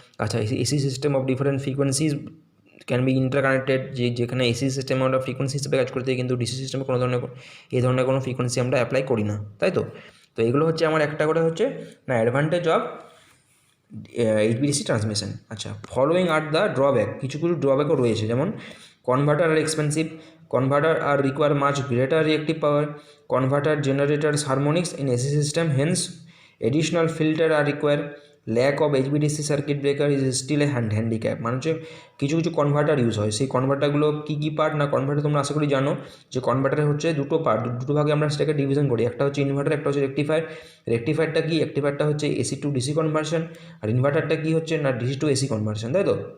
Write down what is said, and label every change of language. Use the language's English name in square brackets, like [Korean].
[Bangla] আচ্ছা, [English] AC system of different frequencies can be interconnected, [Bangla] যেখানে AC সিস্টেমে আমরা ফ্রিকোয়েন্সি হিসেবে কাজ করতে, কিন্তু ডিসি সিস্টেমে কোনো ধরনের এই ধরনের কোনো ফ্রিকোয়েন্সি আমরা অ্যাপ্লাই করি না, তাই তো। তো এগুলো হচ্ছে আমার একটা করে হচ্ছে না অ্যাডভান্টেজ অফ HVDC ট্রান্সমিশন। [English] আচ্ছা, following are the drawback, [Bangla] কিছু ড্রব্যাকও রয়েছে, যেমন [English] Converter are expensive, converter are require much greater reactive power, converter generators harmonics in AC system, hence additional filter are required, lack of HVDC circuit breaker is still a handicap। [Bangla] মানে হচ্ছে কিছু converter use হয়, সেই কনভার্টারগুলো কী part না, converter তোমরা আশা করি জানো যে কনভার্টার হচ্ছে দুটো পার্ট, দুটো ভাগে আমরা সেটাকে ডিভিশন করি, একটা হচ্ছে ইনভার্টার, একটা হচ্ছে রেক্টিফায়ার। রেক্টিফায়ারটা কি, রেক্টিফায়ারটা হচ্ছে AC টু DC কনভার্সন, আর ইনভার্টারটা কি হচ্ছে না DC টু AC কনভার্সন, তাই তো।